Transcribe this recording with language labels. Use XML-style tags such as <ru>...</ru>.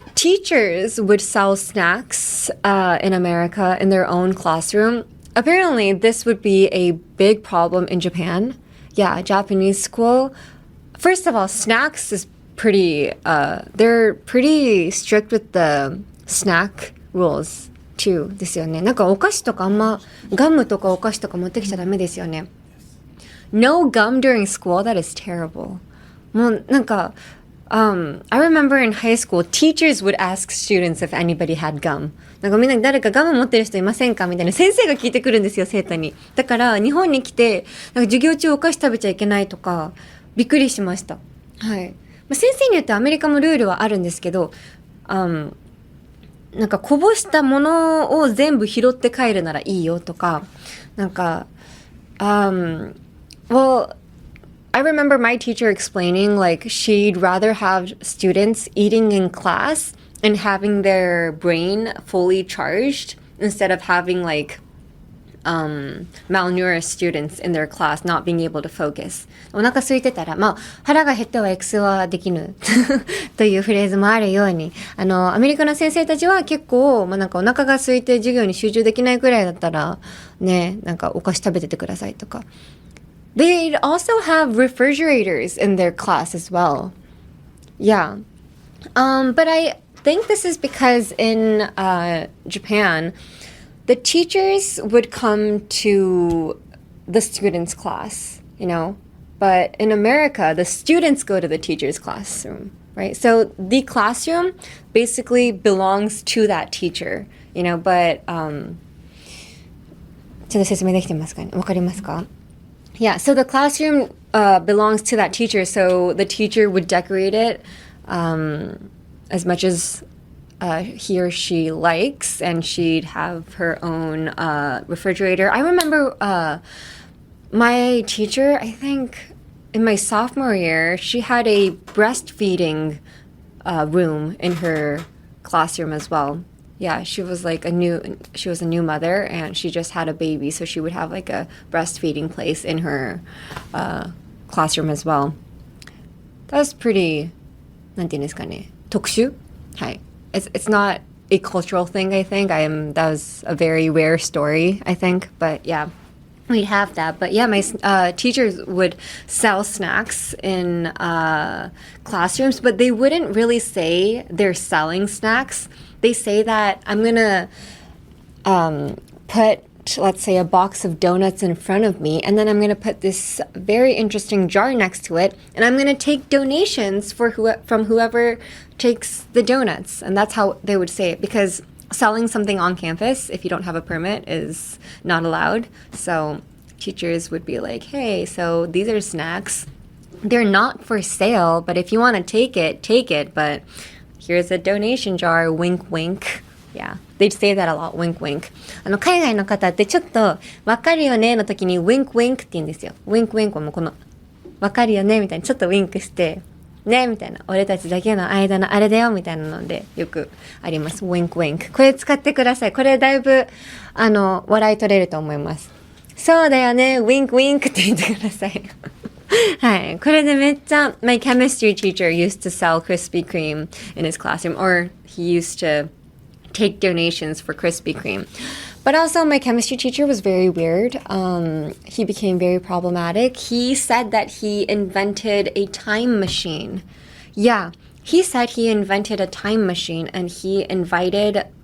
<en>Teachers would sell snacks in America in their own classroom. Apparently, this would be a big problem in Japan. Yeah, Japanese school. First of all, snacks is pretty, they're pretty strict with the snack rules too</en> <ja>ですよね。なんかお菓子とかあんま、ガムとかお菓子とか持ってきちゃダメですよね。</ja> <en>No gum during school? That is terrible.</en> <ja>もうなんか、</ja> <en>I remember in high school, teachers would ask students if anybody had gum.</en> <ja>なんかみんな誰かガム持ってる人いませんかみたいな先生が聞いてくるんですよ、生徒に。だから日本に来て、なんか授業中お菓子食べちゃいけないとか、びっくりしました。はい。まあ、先生によってアメリカもルールはあるんですけど、なんかこぼしたものを全部拾って帰るならいいよとか、なんか、</ja> <en>well, I remember my teacher explaining like she'd rather have students eating in class and having their brain fully charged instead of having like malnourished students in their class not being able to focus.</en> <ja>お腹空いてたら、まあ、腹が減っては X はできぬというフレーズもあるように、アメリカの先生たちは結構、まあ、なんかお腹が空いて授業に集中できないくらいだったら、ね、なんかお菓子食べててくださいとか。</ja> <en>They'd also have refrigerators in their class as well. Yeah. But I think this is because in Japan, the teachers would come to the students' class, you know? But in America, the students go to the teacher's classroom, right? So the classroom basically belongs to that teacher, you know?</en> <ja>But, ちょっと説明できてますかね？わかりますか？</ja> <en>Yeah, so the classroom belongs to that teacher, so the teacher would decorate it as much as he or she likes, and she'd have her own refrigerator. I remember my teacher, I think in my sophomore year, she had a breastfeeding room in her classroom as well. Yeah, she was a new mother, and she just had a baby, so she would have like a breastfeeding place in her classroom as well. That was pretty,</en> <ja>なんていうんですかね、特殊？はい。</ja> <en>It's not a cultural thing, I think. That was a very rare story, I think. But yeah, we'd have that. But yeah, my teachers would sell snacks in classrooms, but they wouldn't really say they're selling snacks. They say that I'm going to put, let's say, a box of donuts in front of me, and then I'm going to put this very interesting jar next to it, and I'm going to take donations from whoever takes the donuts. And that's how they would say it, because selling something on campus, if you don't have a permit, is not allowed. So teachers would be like, hey, so these are snacks. They're not for sale, but if you want to take it, but here's a donation jar, wink, wink. Yeah, they'd say that a lot, wink, wink.</en> <ja>海外の方ってちょっと、わかるよねの時に</ja> <en>wink, wink</en> <ja>って言うんですよ。</ja> <en>wink, wink</en> <ja>はもうこの、わかるよねみたいにちょっとウィンクして、ねみたいな、俺たちだけの間のあれだよみたいなので、よくあります。</ja> <en>wink, wink。</en> <ja>これ使ってください。これだいぶ、笑い取れると思います。そうだよね、</ja> <en>wink, wink</en> <ja>って言ってください。はい。これでめっちゃ、</ja> <en>my chemistry teacher used to sell Krispy Kreme in his classroom, or he used to take donations for Krispy Kreme. But also my chemistry teacher was very weird. He became very problematic. He said that he invented a time machine. Yeah, he said he invented a time machine, and he invited</en>